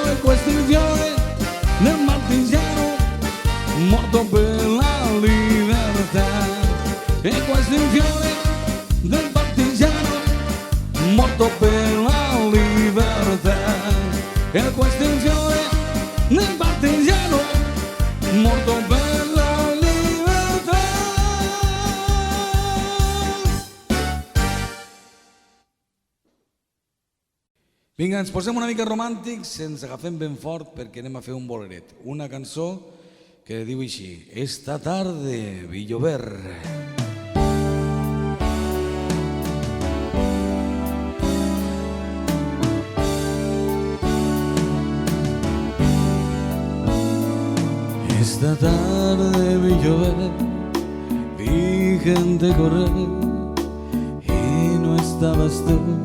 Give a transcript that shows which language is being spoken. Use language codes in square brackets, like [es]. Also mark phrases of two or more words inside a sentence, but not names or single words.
[it] E questo è il fiore del partigiano morto per la libertà. E questo è il fiore del partigiano morto per la libertà. E questo è il fiore del partigiano morto per la libertà. [ca] Vinga, ens posem una mica romàntics, ens agafem ben fort perquè anem a fer un boleret. Una cançó que diu així: [es] Esta tarde vi llover. Esta tarde vi llover, vi gente correr y no estabas tú.